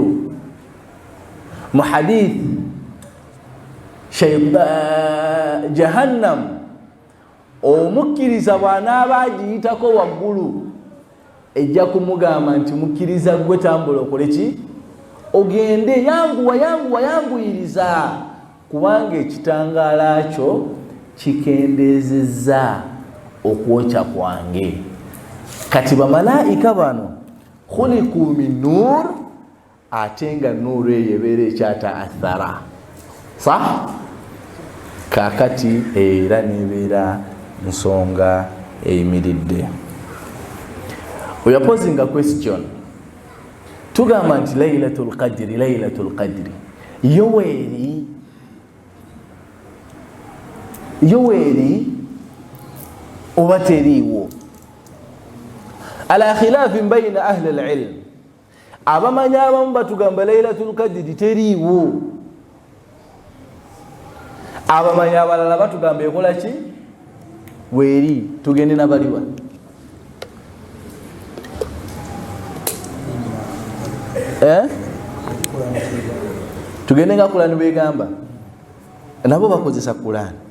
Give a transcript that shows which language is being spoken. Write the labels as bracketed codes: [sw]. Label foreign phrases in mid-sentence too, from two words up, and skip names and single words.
[lg] Mu hadith jahannam omukkiriza bw'anaaba agiyitako waggulu ejja kumugamba nti mukkiriza gwe tambula okole ogende, yanguyiriza, kubanga ekitangaala kyo kikendeezezza okwokya kwange. Kati bamalayika bano [ar] خلقوا من نور, [lg] ate nga nuuru eyo ebeera ekyataathara kakati era nebeera nsonga eyimiridde. [en] We are posing a question. [lg] Tugamba nti [ar] ليلة القدر [lg] yoweeri oba teriiwo? [ar] على خلاف بين أهل العلم, [lg] abamanyi abamu batugamba [ar] ليلة القدر [lg] teriiwo, abamanyi abalala batugamba ekola weeri. Tugende nabaliwa tugende nga Qur'an begamba, nabo bakozesa Qur'an.